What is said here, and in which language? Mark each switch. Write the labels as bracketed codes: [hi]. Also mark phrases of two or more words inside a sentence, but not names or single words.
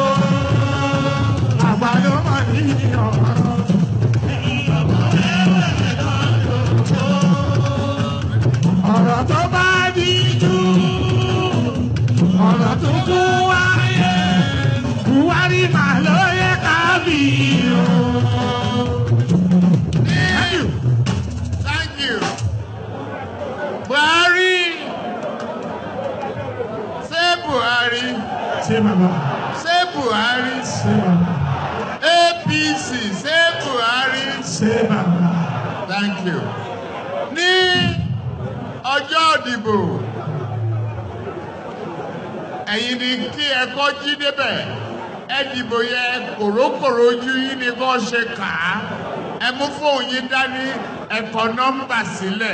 [yo] Àgbà ló mọ̀ ní ọ̀rọ̀ ọmọ wẹ́wẹ́ lọ́jọ́ lóko. Ọ̀rọ̀ tó bá bí jù ọ̀rọ̀ tó kú wáyé Buhari máa ló yẹ ká bí o. [en] Thank you. Buhari. Say Buhari. Say Baba. Say Buhari. Say Baba. APC. Say Buhari. Say Baba. Thank you. [yo] Ní ọjọ́ ìdìbò, ẹ̀yin ni kí ẹ kọ́ jí débẹ̀. Ẹ dìbò yẹ kòrókòrò ojú yín ni kò ṣe kà á. Ẹ mú fóònù yín dání, ẹ kọ nọ́mbà sílẹ̀.